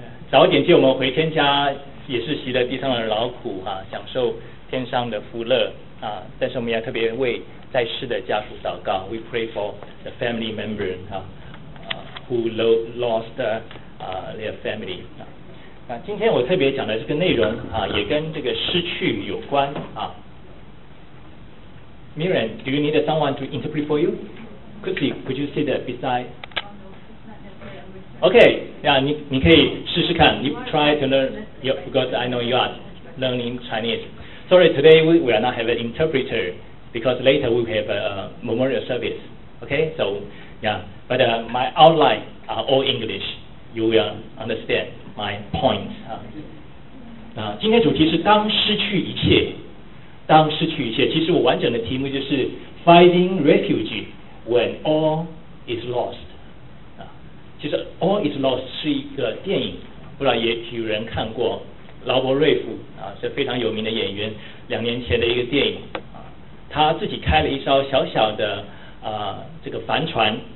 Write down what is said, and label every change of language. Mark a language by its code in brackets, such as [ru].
[zh] 早点接我们回天家，也是习得地上的劳苦啊，享受天上的福乐啊。但是我们要特别为在世的家属祷告 ， [en] We pray for the family member [zh] 啊 ， [en] who lost their family [zh] 啊。那今天我特别讲的这个内容啊，也跟这个失去有关啊。 [en] Miriam, do you need someone to interpret for you? Quickly, could you sit there beside? Okay, yeah, [zh] 你可以试试看。 [en] You try to learn, because I know you are learning Chinese. Sorry, today we are not have an interpreter, because later we have a memorial service. Okay, so, yeah, but my outline are all English. You will understand my point. [zh] 今天主题是当失去一切。当失去一切，其实我完整的题目就是 [en] Finding Refuge When All Is Lost、 [zh] 啊、其实 All Is Lost 是一个电影，不知道也许有人看过，劳勃瑞夫、啊、是非常有名的演员，2年前的一个电影、啊、他自己开了一艘小小的、这个帆船、